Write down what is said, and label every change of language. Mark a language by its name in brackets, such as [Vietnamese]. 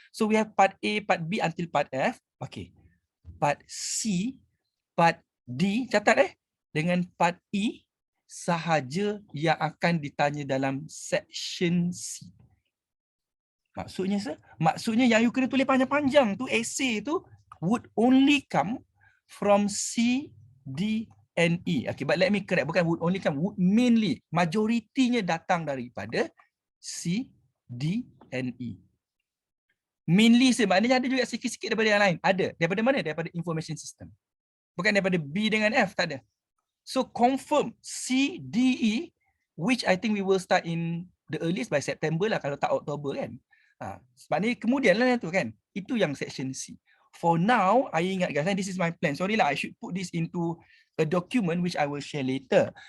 [English] So we have part A, part B until part F. Okay. [Malay] Part C, part D, catat dengan part E sahaja yang akan ditanya dalam section C. Maksudnya yang you kena tulis panjang-panjang tu, essay tu [English] would only come from [Malay] C, D D&E. [English] Okay, but let me correct. [Malay] Bukan would only kan, would mainly. Majoritinya datang daripada C, D, and E. Mainly maknanya ada juga sikit-sikit daripada yang lain. Ada. Daripada mana? Daripada information system. Bukan daripada B dengan F, tak ada. [English] So confirm C, D, E, which I think we will start in the earliest by September lah, [Malay] kalau tak Oktober kan. Maknanya kemudian lah tu kan. Itu yang section C. [English] For now, [Malay] I ingat guys, [English] this is my plan. Sorry lah, I should put this into a document which I will share later.